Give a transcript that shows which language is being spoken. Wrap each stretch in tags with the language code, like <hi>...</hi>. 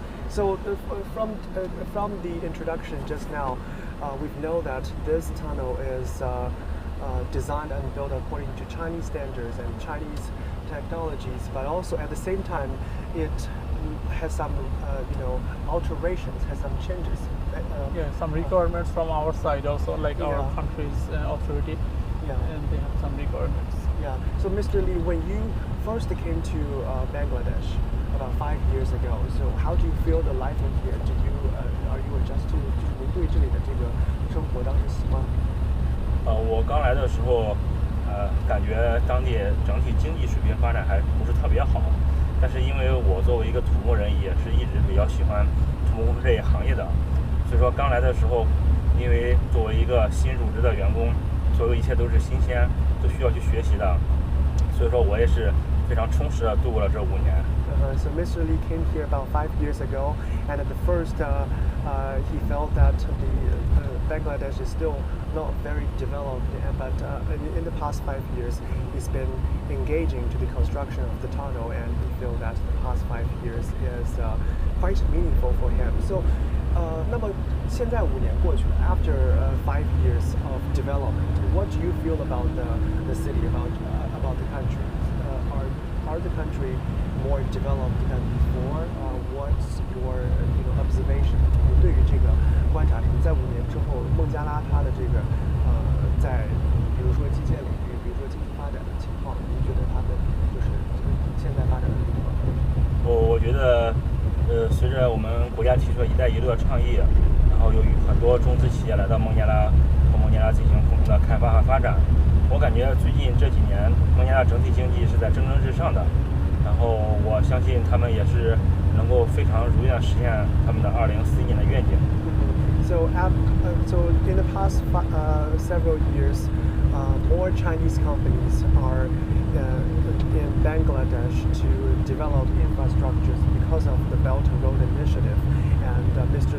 <en>So from the introduction just now, we know that this tunnel is designed and built according to Chinese standards and Chinese technologies, but also at the same time, it has some alterations, has some changes. Some requirements from our side also, like our country's authority, and they have some requirements. Yeah. So Mr. Lee, when you first came to Bangladesh about 5 years ago, so how do you feel the life in here? Are you adjusted to</en> <zh>您对这里的这个生活当时习惯？我刚来的时候，感觉当地整体经济水平发展还不是特别好，但是因为我作为一个土木人，也是一直比较喜欢土木工程这一行业的，所以说刚来的时候，因为作为一个新入职的员工，所有一切都是新鲜，都需要去学习的，所以说我也是非常充实的度过了这5年。</zh> <en>So Mr. Lee came here about 5 years ago, and at the first he felt that Bangladesh is still not very developed, but in the past 5 years he's been engaging to the construction of the tunnel, and he feels that the past 5 years is quite meaningful for him. So</en> <zh>那么现在5年过去了</zh> <en>after 5 years of development, what do you feel about the city, about the country? Are the country more developed than before? What's your observation?</en> <zh>你对于这个观察，你在5年之后，孟加拉它的这个在比如说基建领域，比如说经济发展的情况，你觉得它的就是现在发展的如何？我觉得，随着我们国家提出了“一带一路”的倡议，然后有很多中资企业来到孟加拉，和孟加拉进行共同的开发和发展。我感觉最近这几年，孟加拉整体经济是在蒸蒸日上的，然后我相信他们也是能够非常如愿实现他们的2041年的愿景。</zh> <en>So in the past several years, more Chinese companies are in Bangladesh to develop infrastructures because of the Belt and Road Initiative, and Mr.</en>